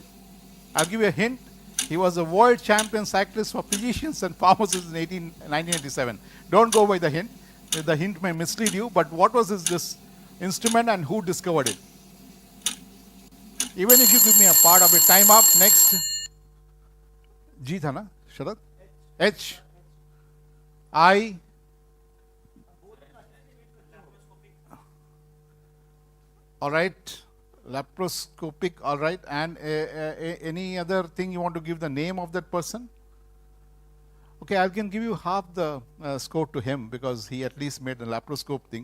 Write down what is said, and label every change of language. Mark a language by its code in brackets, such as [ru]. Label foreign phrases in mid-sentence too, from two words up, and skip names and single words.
[en] I'll give you a hint. He was a world champion cyclist for physicians and pharmacists in 1987. Don't go by the hint. The hint may mislead you, but what was this instrument and who discovered it? Even if you give me a part of it, time up. Next. [hi] जी था ना, Sharad? [en] H. I. All right. Laparoscopic, all right. And any other thing you want to give the name of that person? Okay, I can give you half the score to him because he at least made the laparoscope thing.